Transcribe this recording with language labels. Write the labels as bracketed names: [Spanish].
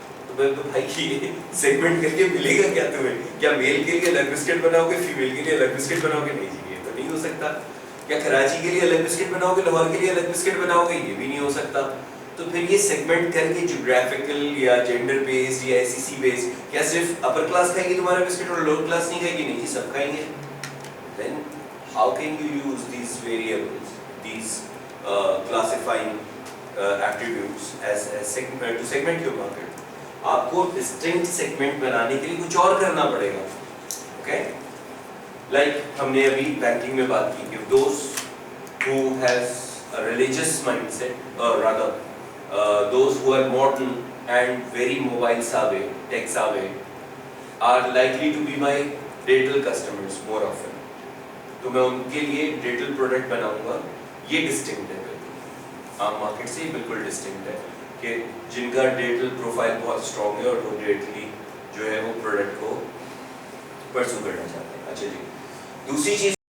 [Urdu] تو بھائی یہ سیگمنٹ کر کے ملے گا کیا تمہیں؟ کیا میل کے لیے الگ بسکٹ بناؤ گے, فیمیل کے لیے الگ بسکٹ بناؤ گے؟ نہیں جی یہ تو نہیں ہو سکتا. کیا کراچی کے لیے الگ بسکٹ بناؤ گے, لاہور کے لیے الگ بسکٹ بناؤ گے؟ یہ بھی نہیں ہو سکتا. تو پھر یہ سیگمنٹ کر کے جیوگرافیکل یا جینڈر بیسڈ یا ایس سی سی بیسڈ, کیا صرف اپر کلاس کھائے گی تمہارا بسکٹ اور لوور کلاس نہیں کھائے گی؟ نہیں جی سب کھائیں گے. [English] Then how can you use these variables, these classifying attributes as segment to segment your market? [Urdu] آپ کو distinct segment بنانے کے لیے کچھ اور کرنا پڑے گا. Okay? [English] Like [Urdu] ہم نے ابھی بینکنگ میں بات کی کہ [English] those who has a religious mindset, or rather those who are modern and very mobile savvy, tech savvy, are likely to be my retail customers more often. [Urdu] تو میں ان کے لیے ڈیٹل پروڈکٹ بناؤں گا. یہ ڈسٹنکٹ ہے بالکل عام مارکیٹ سے, بالکل ڈسٹنکٹ ہے کہ جن کا ڈیٹل پروفائل بہت اسٹرانگ ہے اور وہ ڈیٹلی جو ہے وہ پروڈکٹ کو پرسو کرنا چاہتے ہیں. اچھا جی, دوسری چیز